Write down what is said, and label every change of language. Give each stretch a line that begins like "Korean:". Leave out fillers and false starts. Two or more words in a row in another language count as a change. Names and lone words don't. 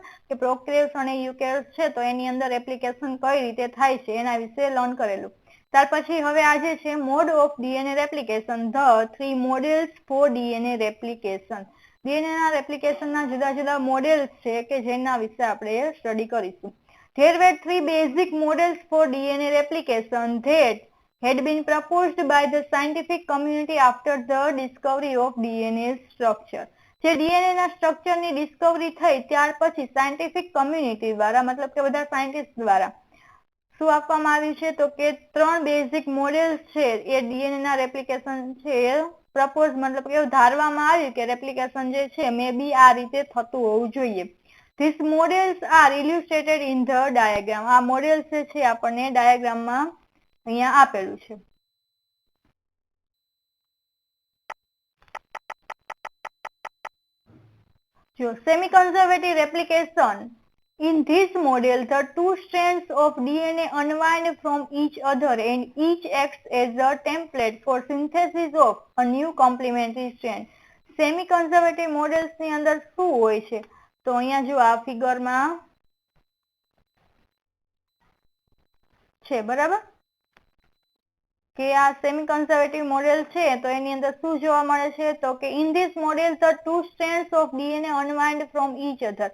Gujarati: કે પ્રોકેરિયોટ્સ અને યુકેરિયોટ્સ છે તો એની અંદર રેપ્લિકેશન કઈ રીતે થાય છે એના વિશે લર્ન કરેલું. ત્યાર પછી હવે આજે છે
English: mode of DNA replication, the 3 models for DNA replication.
Gujarati: ડીએનએ ના રેપ્લિકેશન ના જુદા જુદા મોડેલ્સ છે કે જેના વિશે આપણે સ્ટડી કરીશું.
English: There were 3 basic models for DNA replication that had been proposed by the scientific community after the discovery of DNA structure.
Gujarati: જે ડીએનએ ના સ્ટ્રક્ચર ની ડિસ્કવરી થઈ ત્યાર પછી
English: scientific community
Gujarati: દ્વારા, મતલબ કે બધા સાયન્ટિસ્ટ દ્વારા શું આપવામાં આવ્યું છે તો કે 3
English: basic models
Gujarati: છે એ ડીએનએ ના રેપ્લિકેશન છે પ્રપોઝ, મતલબ કે ધારવામાં આવ્યું કે રેપ્લિકેશન જે છે
English: may be
Gujarati: આ રીતે થતું હોવું જોઈએ.
English: These models are illustrated in the diagram.
Gujarati: આ મોડેલ્સ જે છે આપણને ડાયાગ્રામમાં અહીંયા આપેલું છે.
English: જો semi conservative replication. In this model, the two strands of DNA unwind from each other and each acts as a template for synthesis of a new complementary strand. Semi conservative models
Gujarati: ની અંદર શું હોય છે તો અહીંયા જો આ ફિગરમાં છે, બરાબર? કે આ
English: semi conservative model
Gujarati: છે તો એની અંદર શું જોવા મળે છે તો કે
English: in this model the two strands of DNA unwind from each other.